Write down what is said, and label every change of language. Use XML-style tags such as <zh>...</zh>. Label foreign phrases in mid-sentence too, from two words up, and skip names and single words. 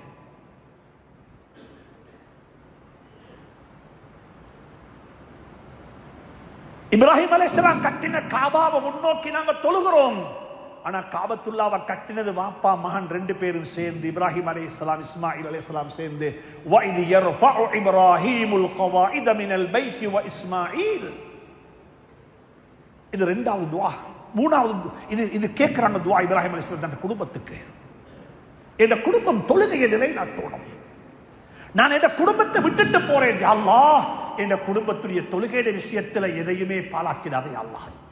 <ta>இப்ராஹிம் அலைஹிஸ்ஸலாம் கட்டின காபாவை முன்னோக்கி நாங்க தொழுகிறோம். ஆனா காபத்துல்லாவை கட்டினது வாப்பா மகன் ரெண்டு பேரும் சேர்ந்து, இப்ராஹிம் அலைஹிஸ்ஸலாம் இஸ்மாயில் அலைஹிஸ்ஸலாம் சேர்ந்து.</ta> <ar>وَإِذْ يَرْفَعُ إِبْرَاهِيمُ الْقَوَاعِدَ مِنَ الْبَيْتِ وَإِسْمَاعِيلُ.</ar> <ta>இது ரெண்டாவது துஆ. மூணாவது இது கேட்கிறாங்க துஆ இப்ராஹிம் அலைஹிஸ்ஸலாம் தன் குடும்பத்துக்கு. இந்த குடும்பம் தொழுகையை நிலைநாட்டணும். நான் இந்த குடும்பத்தை விட்டுட்டு போறேன்</ta> <ar>يا الله,</ar> <ta>இந்த குடும்பத்துடைய தொழுகையுடைய விஷயத்துல எதையுமே பாழாக்கிடாதே</ta> <ar>يا الله.</ar>